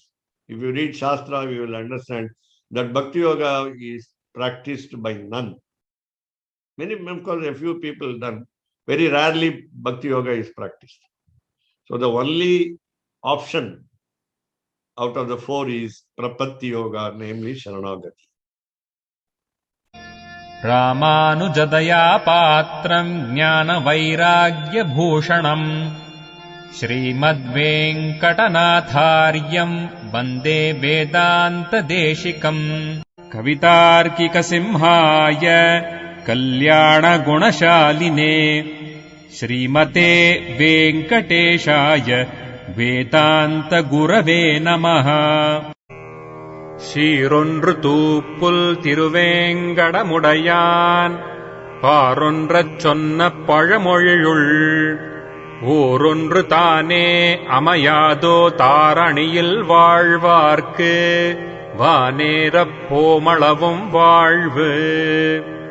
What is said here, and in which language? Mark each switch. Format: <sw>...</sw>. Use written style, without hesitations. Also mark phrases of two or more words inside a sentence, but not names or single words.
<en>If you read Shastra, you will understand that Bhakti Yoga is practiced by none. Many, of course, a few people done. Very rarely Bhakti Yoga is practiced. So the only option out of the 4 is Prapatti Yoga, namely Sharanagati.</en> <sa>रामानुजदया पात्रम् ज्ञानवैराग्यभूषणम् श्रीमद्वेङ्कटनाथार्यम् वन्दे वेदान्तदेशिकम् कवितार्किकसिंहाय कल्याणगुणशालिने श्रीमते वेङ्कटेशाय वेदान्तगुरवे नमः.</sa> <ta>சீரொன்று தூப்புல் திருவேங்கடமுடையான் பாரொன்றச் சொன்ன பழமொழியுள் ஓரொன்று தானே அமையாதோ தாரணியில் வாழ்வார்க்கு வானேரப் போமளவும் வாழ்வு.</ta>